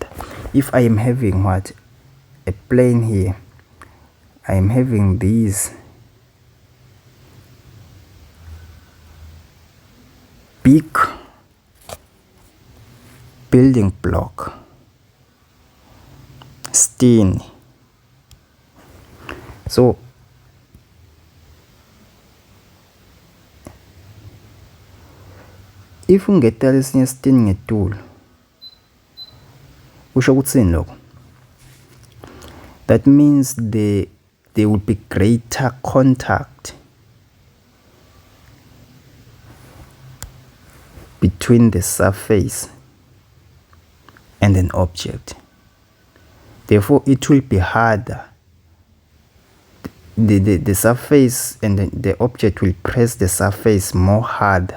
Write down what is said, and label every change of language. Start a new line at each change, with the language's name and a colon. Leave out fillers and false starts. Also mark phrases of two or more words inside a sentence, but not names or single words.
English: If I am having a plane here, I am having these big building block, steel. So if
Swati: ungeta lesinye steel ngetulo, usho kutsini lokho?
English: That means there will be greater contact between the surface and an object. Therefore, it will be harder. The surface and the object will press the surface more harder.